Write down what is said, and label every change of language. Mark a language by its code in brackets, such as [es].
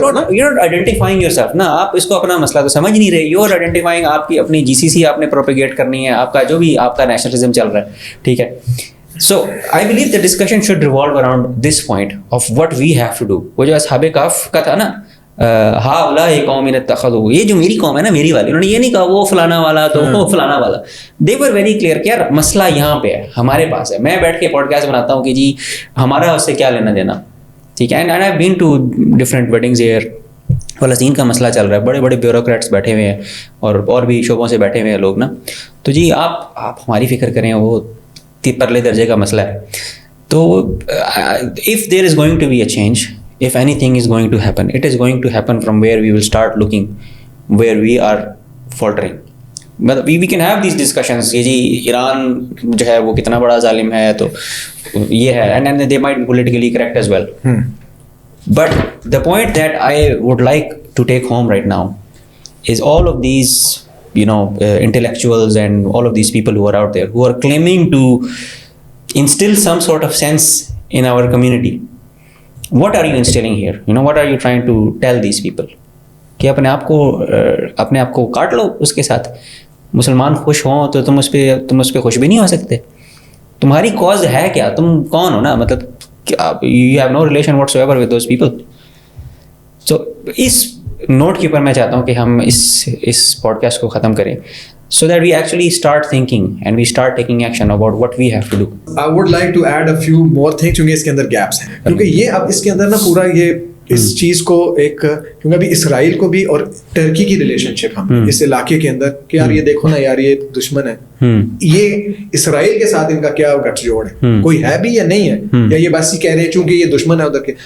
[en] you're not identifying yourself [ur] نا, آپ اس کو اپنا مسئلہ تو سمجھ نہیں رہے. [en] you're identifying [ur] آپ کی اپنی جی سی سی آپ نے پروپیگیٹ کرنی ہے, آپ کا جو بھی آپ کا نیشنلزم چل رہا ہے, ٹھیک ہے. [en] So I believe the discussion should revolve around this point of what we have to do. [ur] وہ جو اصحاب کہف کا تھا نا, [ar] ہؤلاء قوم اتخذوا, [ur] یہ جو میری قوم ہے نا, میری والی, انہوں نے یہ نہیں کہا وہ فلانا والا تو وہ فلانا والا. [en] They were very clear [ur] کہ یار مسئلہ یہاں پہ ہے, ہمارے پاس ہے. میں بیٹھ کے پوڈ کاسٹ بناتا ہوں کہ جی ہمارا اس سے کیا لینا دینا, ٹھیک ہے. [en] And I've been to different weddings here. [ur] فلسطین کا مسئلہ چل رہا ہے, بڑے بڑے بیوروکریٹس بیٹھے ہوئے ہیں اور بھی شعبوں سے بیٹھے ہوئے ہیں لوگ نا. تو جی آپ ہماری فکر کریں, وہ پرلے درجے کا مسئلہ ہے. [en] تو if there is going to be a change, if anything is going to happen, it is going to happen from where we will start looking where we are faltering. But we can have these discussions [ur] کہ جی ایران جو ہے وہ کتنا بڑا ظالم ہے, تو یہ ہے, [en] and they might be politically correct as well. But the point that I would like to take home right now is all of these intellectuals and all of these people who are out there who are claiming to instill some sort of sense in our community. What are you instilling here? What are you trying to tell these people? [ur] کہ اپنے آپ کو کاٹ لو اس کے ساتھ. مسلمان خوش ہوں تو تم اس پہ خوش بھی نہیں ہو سکتے. تمہاری کاز ہے کیا, تم کون ہو نا, مطلب [en] you have no relation whatsoever with those people. So [ur] اس note کے اوپر میں چاہتا ہوں کہ ہم اس پوڈ کاسٹ کو ختم کریں, [en] so that we actually start thinking and we start taking action about what we have to do. I would like to add a few more things [ur] کیونکہ اس کے اندر گیپس ہیں, کیونکہ یہ اب اس کے اندر نا پورا یہ اس چیز کو ایک, کیونکہ ابھی اسرائیل کو بھی اور ٹرکی کی ریلیشن شپ ہم اس علاقے کے اندر کہ یار یہ دیکھو نا یار یہ دشمن ہے, یہ اسرائیل کے ساتھ ان کا کیا گٹھ جوڑ ہے, کوئی ہے بھی یا نہیں ہے, یا یہ بس ہی کہہ رہے ہیں چونکہ یہ دشمن ہے ادھر کے.